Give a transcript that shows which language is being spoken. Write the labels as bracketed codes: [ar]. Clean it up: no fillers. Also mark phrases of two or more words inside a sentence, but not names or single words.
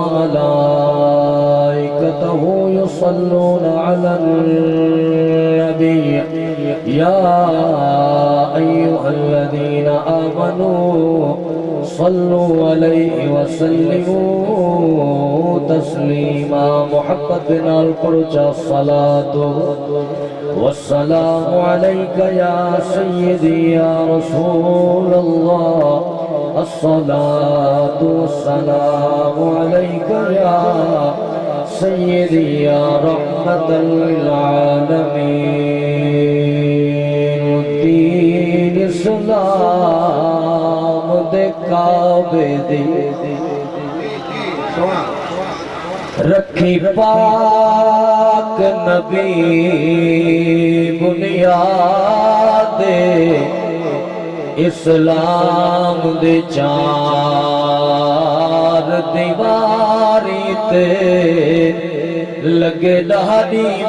[ar] وملائكته يصلون على النبي، يا أيها الذين آمنوا صلوا عليه وسلموا تسليما، [pa] محبت نال پڑھو [ar] الصلاة والسلام عليك يا سيدي يا رسول الله، الصلاة والسلام عليك يا سيدي يا رحمة للعالمين، [pa] دین اسلام دے کعبے دی رکھی پاک نبی بنیاد اسلام دے چار دیواری تے لگے ڈاڑی